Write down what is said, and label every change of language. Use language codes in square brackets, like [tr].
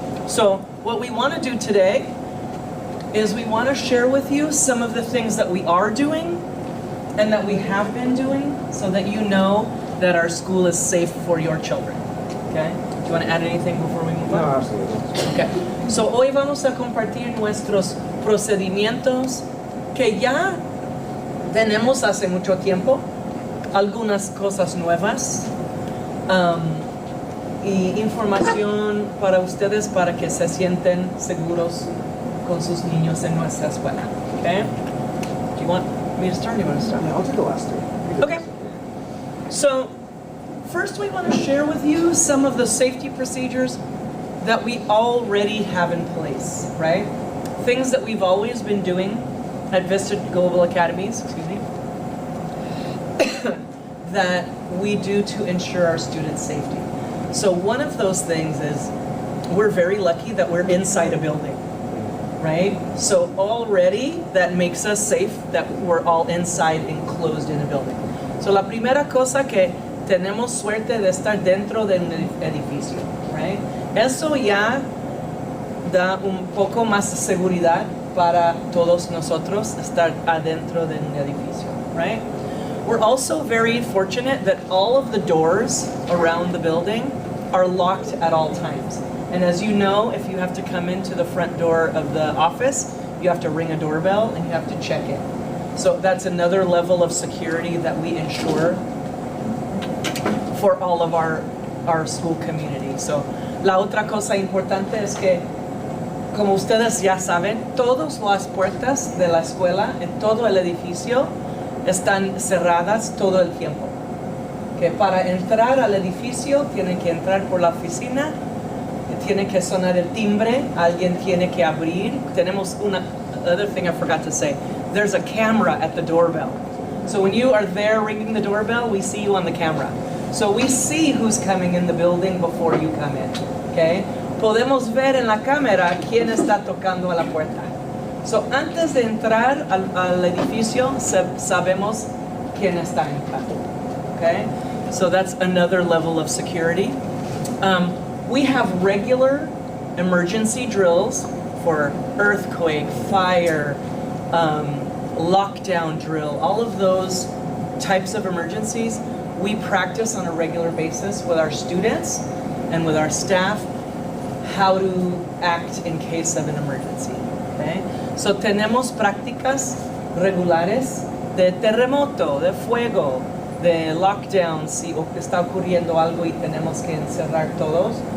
[en] So, what we want to do today is we want to share with you some of the things that we are doing and that we have been doing so that you know that our school is safe for your children. Okay? Do you want to add anything before we move on? No, absolutely. Okay. [es] So, hoy vamos a compartir nuestros procedimientos que ya tenemos hace mucho tiempo, algunas cosas nuevas, y información para ustedes para que se sienten seguros con sus niños en nuestra escuela. [en] Okay? Do you want me to start? Do you want to start? Yeah, I'll take the last three. Okay. So, first we want to share with you some of the safety procedures that we already have in place, right? Things that we've always been doing at Vista Global Academies, that we do to ensure our students' safety. So one of those things is we're very lucky that we're inside a building, right? So already that makes us safe that we're all inside enclosed in a building. [es] So la primera cosa que tenemos suerte de estar dentro de un edificio, right? Eso ya da un poco más seguridad para todos nosotros estar adentro de un edificio, right? [en] We're also very fortunate that all of the doors around the building are locked at all times. And as you know, if you have to come into the front door of the office, you have to ring a doorbell and you have to check in. So that's another level of security that we ensure for all of our school community. [es] So la otra cosa importante es que, como ustedes ya saben, todas las puertas de la escuela en todo el edificio están cerradas todo el tiempo. Que para entrar al edificio tienen que entrar por la oficina, tiene que sonar el timbre, alguien tiene que abrir. Tenemos [en] other thing I forgot to say. There's a camera at the doorbell. So when you are there ringing the doorbell, we see you on the camera. So we see who's coming in the building before you come in. Okay? [es] Podemos ver en la cámara quién está tocando a la puerta. So antes de entrar al edificio, sabemos quién está entrando. [en] Okay? So that's another level of security. We have regular emergency drills for earthquake, fire, lockdown drill, all of those types of emergencies. We practice on a regular basis with our students and with our staff how to act in case of an emergency. Okay? [es] So tenemos prácticas regulares de terremoto, de fuego, de lockdown, si está ocurriendo algo y tenemos que encerrar todos.